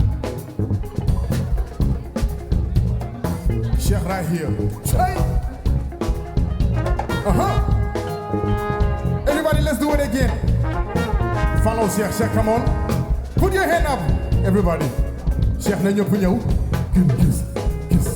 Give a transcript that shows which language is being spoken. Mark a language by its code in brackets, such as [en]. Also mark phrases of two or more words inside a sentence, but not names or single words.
[en] Cheikh right here. Uh-huh. Everybody, let's do it again. Follow Cheikh. Cheikh, come on. Put your hand up, everybody. [wo] Cheikh, na ñëpp ñëw. [en] Kiss.